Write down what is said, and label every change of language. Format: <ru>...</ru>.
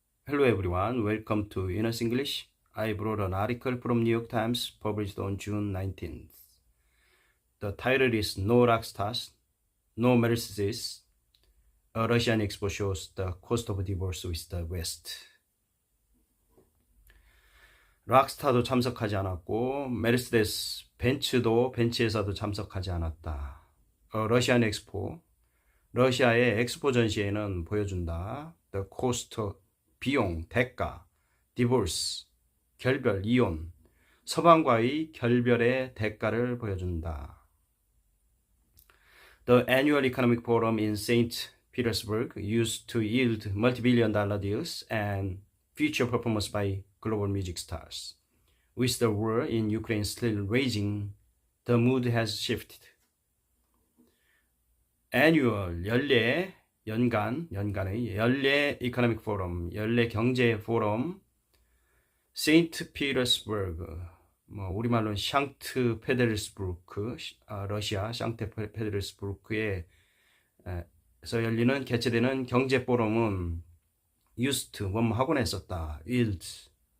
<en>Hello everyone, welcome to Inner English. I brought an article from New York Times published on June 19th. The title is No Rockstars, No Mercedes. A Russian expo shows the cost of divorce with the West.</en> <ko>락스타도 참석하지 않았고 메르세데스 벤츠 회사도 참석하지 않았다. 러시안 엑스포, 러시아의 엑스포 전시회는 보여준다.</ko> <en>The cost,</en> <ko>비용, 대가, divorce, 결별, 이혼, 서방과의 결별의 대가를 보여준다.</ko> <en>The annual economic forum in St. Petersburg used to yield multi-billion-dollar deals and future performance by global music stars. With the war in Ukraine still raging, the mood has shifted.</en> <ko>Annual, 연간의 연례 이코노믹 포럼, 연례 경제 포럼, 세인트 피터스버그, 우리말로는 샹트 페데르스부르크, 러시아 샹트 페데르스부르크에서 열리는 개최되는 경제 포럼은 used, 하곤 했었다, yield,</ko>